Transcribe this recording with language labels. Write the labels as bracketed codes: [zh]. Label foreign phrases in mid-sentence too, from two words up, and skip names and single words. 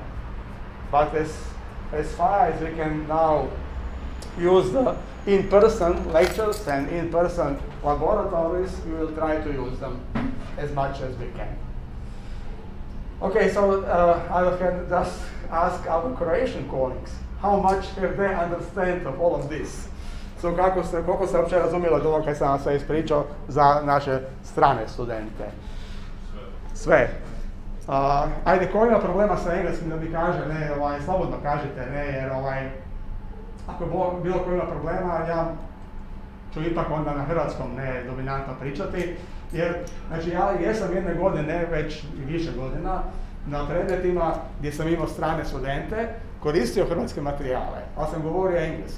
[en] But as far as we can now use the in-person lectures and in-person laboratories, we will try to use them as much as we can. Okay, so I can just ask our Croatian colleagues, how much have they understand of all of this? So [hr] koliko se uopće razumjelo od ovoga kaj sam vam sve ispričao za naše strane studente? Sve. Ajde, ko ima problema sa engleskim da mi kaže, ne, slobodno kažite, ne, jer ako bilo ko ima problema, ja ću ipak onda na hrvatskom ne dominantno pričati, jer znači ja jesam jedne godine, već i više godina, na predmetima gdje sam imao strane studente, koristio hrvatske materijale, ali sam govorio engleski.